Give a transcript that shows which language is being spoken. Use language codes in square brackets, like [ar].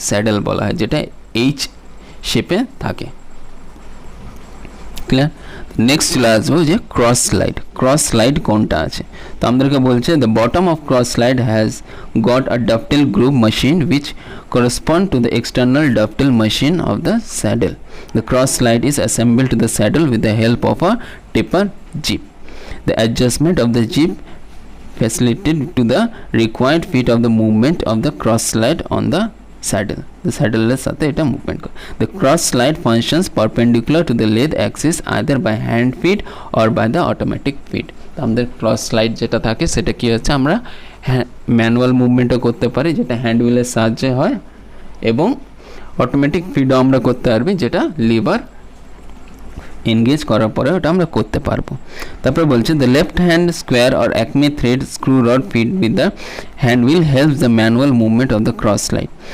[bn] Saddle বলা হয়, যেটা এইচ শেপে থাকে। ক্লিয়ার? নেক্সট চলে আসবো যে ক্রস স্লাইড কোনটা আছে। তো আমাদেরকে বলছে [en] The bottom of cross slide has got a dovetail groove machine which correspond to the external dovetail machine of the saddle. The cross slide is assembled to the saddle with the help of a taper jib. The adjustment of the jib facilitated to the required feet of the movement of the cross slide on the saddle. [bn] The saddle এর সাথে এটা movement করে। [en] The cross slide functions perpendicular to the lathe axis either by hand feed or by the automatic feed. [bn] তো আমাদের cross slide যেটা থাকে সেটা কি হচ্ছে আমরা ম্যানুয়াল মুভমেন্টও করতে পারি যেটা হ্যান্ড হুইলের সাহায্যে হয় এবং অটোমেটিক ফিডও আমরা করতে পারবি যেটা লিভার এনগেজ করার পরে ওটা আমরা করতে পারবো। তারপরে বলছে [en] The left hand square or acme thread screw rod fit with the hand will help the manual movement of the cross slide.